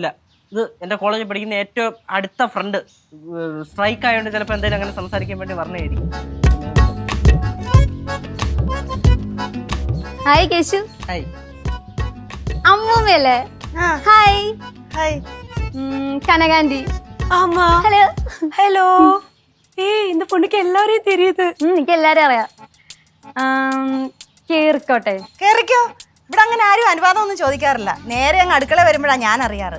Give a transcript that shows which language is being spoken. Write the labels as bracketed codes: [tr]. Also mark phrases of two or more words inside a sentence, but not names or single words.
[ml] ഇത് എന്റെ കോളേജിൽ പഠിക്കുന്ന ഏറ്റവും അടുത്ത ഫ്രണ്ട്. സ്ട്രൈക്ക് ആയതുകൊണ്ട് ചിലപ്പോൾ എന്തെങ്കിലും അങ്ങനെ സംസാരിക്കാൻ വേണ്ടി പറഞ്ഞായിരിക്കും. ഹായ് കേശു. ഹായ്. അമ്മൂമ്മയല്ലേ? ഹായ്. ഹായ്. കനകാന്റി. [ta] ஆமா. [ml] ഹലോ. [ta] ஹலோ. ஏய் இந்த பொண்ணுக்கு எல்லாரையும் தெரியுது. [ml] എനിക്ക് എല്ലാരും അറിയാം. കേറിക്കോട്ടെ. കേറിക്കോ. ഇവിടെ അങ്ങനെ ആരും അനുവാദം ഒന്നും ചോദിക്കാറില്ല. നേരെ അങ്ങ് അടുക്കള വരുമ്പോഴാണ് ഞാൻ അറിയാറ്.